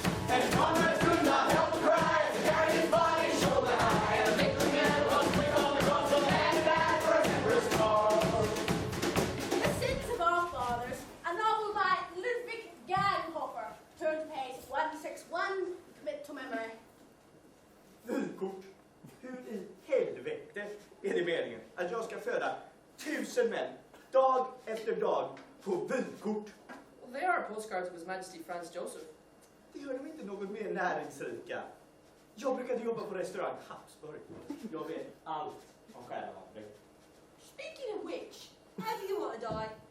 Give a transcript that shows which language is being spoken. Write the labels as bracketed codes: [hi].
[en] And comrades could not help but cry as he carried his body shoulder high. And the victory man was quick on the cross and handed back for his emperor's cause. The Sins of Our Fathers, a novel by Ludwig Ganghofer. Turn to page 161, commit to memory. [sv] Vykort. Hur i helvete är det meningen att jag ska föda 1000 män dag efter dag på vykort? [en] Well, they are postcards of His Majesty Franz Joseph. [sv] Det gör dem inte något mer näringsrika. Jag brukade jobba på restaurang Habsburg. Jag vet allt om själavandring. [en] Speaking of which, how do you want to die?